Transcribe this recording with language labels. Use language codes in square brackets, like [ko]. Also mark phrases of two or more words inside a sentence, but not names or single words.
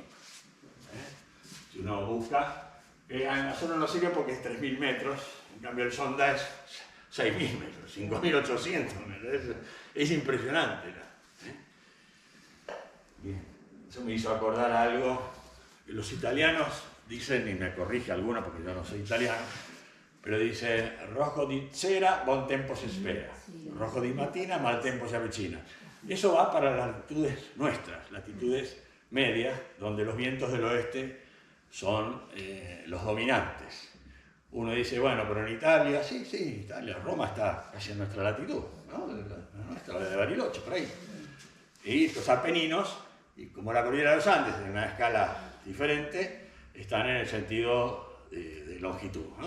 [es] Si uno busca, a nosotros nos sirve porque es 3.000 metros, en cambio el sonda es 6.000 metros, 5.800 metros. Es impresionante. Bien. Eso me hizo acordar algo que los italianos dicen, y me corrige alguno porque yo no soy italiano, pero dice, [it] rojo di sera, buon tempo si spera. Rojo di mattina, mal tempo si avvicina. [es] Eso va para las latitudes nuestras, latitudes medias, donde los vientos del oeste son los dominantes. Uno dice, bueno, pero en Italia, sí, Italia, Roma está casi en nuestra latitud, ¿no? La nuestra, la de Bariloche, por ahí. Y los Apeninos, y como la cordillera de los Andes, en una escala diferente, están en el sentido de longitud, ¿no?